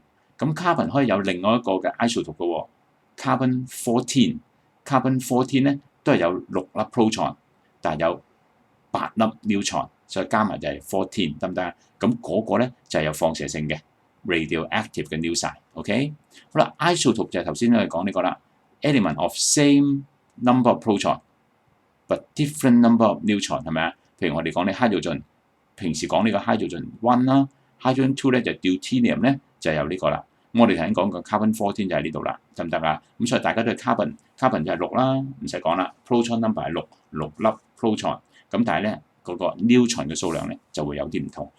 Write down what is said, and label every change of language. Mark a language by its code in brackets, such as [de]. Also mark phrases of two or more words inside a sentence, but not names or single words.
[yue] 咁 carbon 可以有另外一個嘅 isotope 嘅喎 ，carbon 14咧都係有6粒 proton，但係有8粒 neutron，所以加埋就係14，得唔得啊？咁嗰個咧就係有放射性嘅 radioactive 嘅 nuclide。OK， 好啦 ，isotope 就係頭先我哋講呢個啦 ， [en] element of same number of proton but different number of neutron [yue] 係咪啊？譬如我哋講呢 hydrogen， 平時講呢個 hydrogen 1啦 ，hydrogen 2咧就 deuterium 咧就有呢個啦。咁我哋頭先講個 carbon 14就喺呢度啦，得唔得啊？咁所以大家都係 carbon 就係6啦，唔使講啦 ， [en] proton number [yue] 係6粒 proton， 咁但係咧嗰個 neutron 嘅數量咧就會有啲唔同。